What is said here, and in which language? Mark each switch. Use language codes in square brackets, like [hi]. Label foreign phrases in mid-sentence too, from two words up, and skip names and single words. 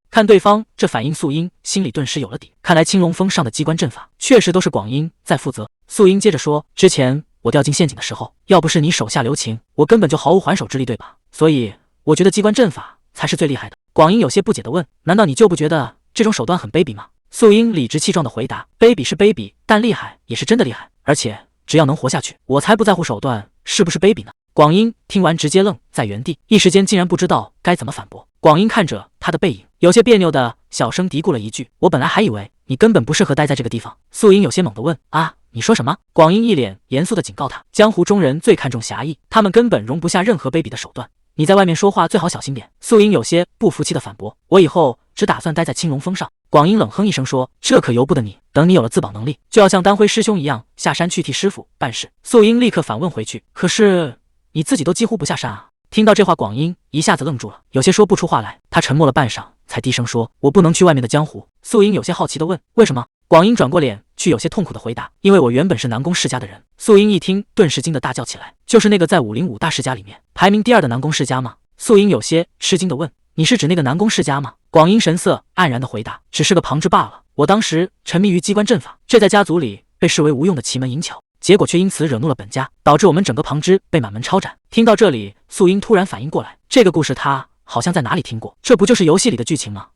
[zh] 看對方這反應，素英心裡頓時有了底，看來青龍峰上的機關陣法確實都是廣英在負責。素英接着說：“之前我掉進陷阱的時候，要不是你手下留情，我根本就毫無還手之力，對吧？所以我覺得機關陣法才是最厲害的。” 廣英有些不解地問：“難道你就不覺得這種手段很卑鄙嗎？” 素英理直氣壯地回答：“卑鄙是卑鄙，但厲害也是真的厲害，而且只要能活下去，我才不在乎手段是不是卑鄙呢。” 廣英聽完直接愣在原地，一時間竟然不知道該怎麼反駁。廣英看着他的背影，有些別扭的小聲嘀咕了一句：“我本來還以為你根本不適合待在這個地方。” 素英有些懵地問：“啊，你說什麼？”廣英一臉嚴肅地警告他：“江湖中人最看重俠義，他們根本容不下任何卑鄙的手段。你在外面說話最好小心點。” 素英有些不服氣地反駁：“我以後只打算待在青龍峰上。” 廣英冷哼一聲說：“這可由不得你，等你有了自保能力，就要像丹輝師兄一樣下山去替師傅辦事。” 素英立刻反問回去：“可是你自己都幾乎不下山啊？” 聽到這話，廣英一下子愣住了，有些說不出話來。他沉默了半晌，才低聲說：“我不能去外面的江湖。” 素英有些好奇地問：“為什麼？” 廣英轉過臉去，有些痛苦地回答：“因為我原本是南宮世家的人。” 素英一聽，頓時驚得大叫起來：“就是那個在505大世家裡面排名第2的南宮世家嗎？” 素英有些吃驚地問：“你是指那個南宮世家嗎？” 廣英神色黯然地回答：“只是個旁支罷了。我當時沉迷於機關陣法，這在家族裡被視為無用的奇門淫巧，結果卻因此惹怒了本家，導致我們整個旁支被滿門抄斬。”聽到這裡，素英突然反應過來，這個故事他好像在哪裡聽過，這不就是遊戲裡的劇情嗎？